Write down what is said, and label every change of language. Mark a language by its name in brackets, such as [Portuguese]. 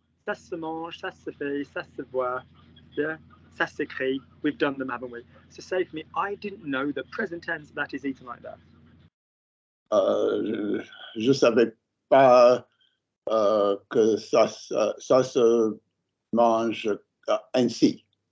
[French] Ça se mange, ça se fait, ça se voit. Yeah. Ça s'écrit. [English] We've done them, haven't we? So say for me, I didn't know that present tense that is eaten like that. [French] Je savais pas que ça se mange ainsi.